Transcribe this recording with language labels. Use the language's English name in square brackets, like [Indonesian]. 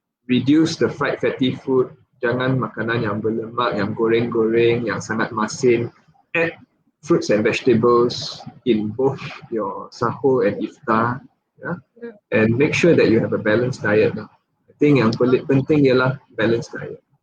[English] Reduce the fried fatty food. [Malay] Jangan makanan yang berlemak, yang goreng-goreng, yang sangat masin. [English] Add fruits and vegetables in both your sahur and iftar. And make sure that you have a balanced diet. I think [Malay] yang penting ialah balanced diet.